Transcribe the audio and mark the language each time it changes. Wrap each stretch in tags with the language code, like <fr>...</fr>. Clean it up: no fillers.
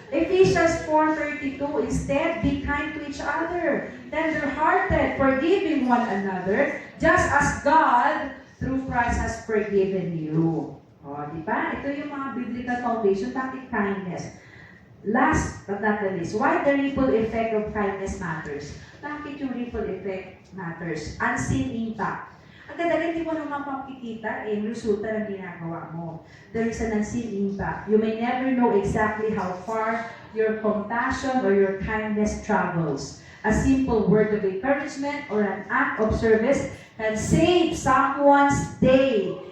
<en>Ephesians 4:32, instead, be kind to each other, tender-hearted, forgiving one another, just as God, through Christ, has forgiven you. O, di ba?</en> <tl>Ito yung mga biblical foundation, bakit</tl> <en>kindness? Last but not the least, why the ripple effect of kindness matters?</en> <tl>Bakit yung ripple effect matters?</tl> <en>Unseen impact.</en> <tl>Ang ganda, hindi mo naman makikita yung resulta ng ginagawa mo.</tl> <en>There is an unseen impact. You may never know exactly how far your compassion or your kindness travels. A simple word of encouragement or an act of service can save someone's day.</en>